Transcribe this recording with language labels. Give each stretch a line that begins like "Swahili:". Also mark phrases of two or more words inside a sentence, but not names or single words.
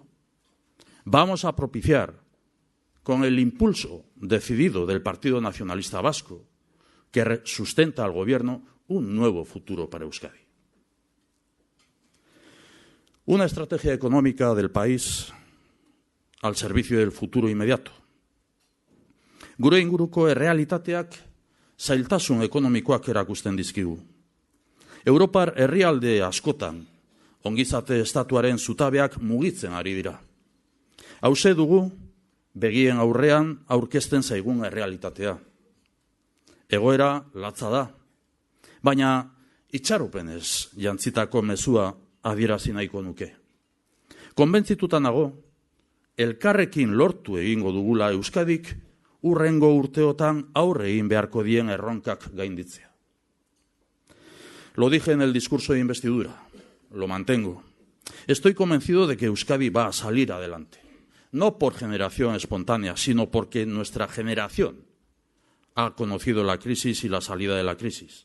Spanish: Vamos a propiciar, con el impulso decidido del Partido Nacionalista Vasco, que sustenta al Gobierno, un nuevo futuro para Euskadi. Una estrategia económica del país al servicio del futuro inmediato.
Basque: Gure inguruko errealitateak zailtasun ekonomikoak erakusten dizkigu. Europar herrialde askotan ongizate estatuaren zutabeak mugitzen ari dira. Hauxe dugu begien aurrean aurkezten zaigun errealitatea. Egoera latza da, baina itxaropenez jantzitako mezua adierazi nahiko nuke. Konbentzituta nago, elkarrekin lortu egingo dugula Euskadik hurrengo urteotan aurre egin beharko dien erronkak gainditzea.
Spanish: Lo dije en el discurso de investidura, lo mantengo. Estoy convencido de que Euskadi va a salir adelante. No por generación espontánea, sino porque nuestra generación ha conocido la crisis y la salida de la crisis.